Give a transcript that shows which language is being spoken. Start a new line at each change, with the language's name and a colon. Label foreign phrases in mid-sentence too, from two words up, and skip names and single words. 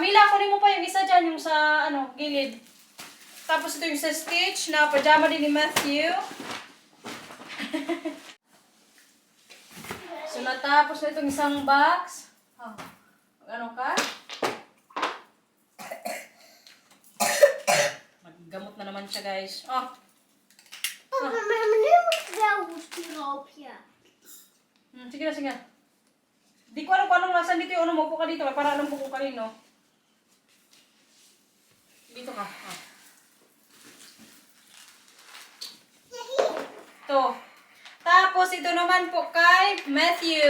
Filipino: Mila, kunin mo pa yung isa dyan, yung sa gilid. Tapos ito yung sa Stitch na pajama din ni Matthew. So natapos na itong isang box. Oh. Ano ka? Maggamot na naman siya, guys. Oh. Papa,
Dutch: maar meneer moet wel hoestroopje.
Filipino: Sige na, sige. Di ko alam kung anong nasan dito yung mo po ka dito. Para alam ko kung kanino. Dito ka. Oh. Ito. Tapos ito naman po kay Matthew.